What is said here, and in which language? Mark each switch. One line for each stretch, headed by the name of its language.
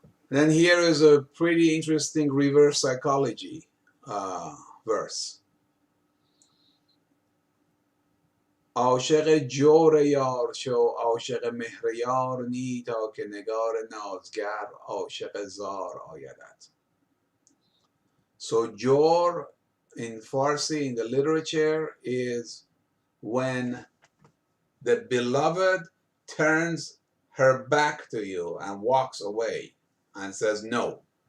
English: Then here is a pretty interesting reverse psychology verse.
Persian: عاشق جور یار شو عاشق مهر یار نی تا که نگار نازگر عاشق زار آیدت.
English: So jor in Farsi in the literature is when the beloved turns her back to you and walks away and says no.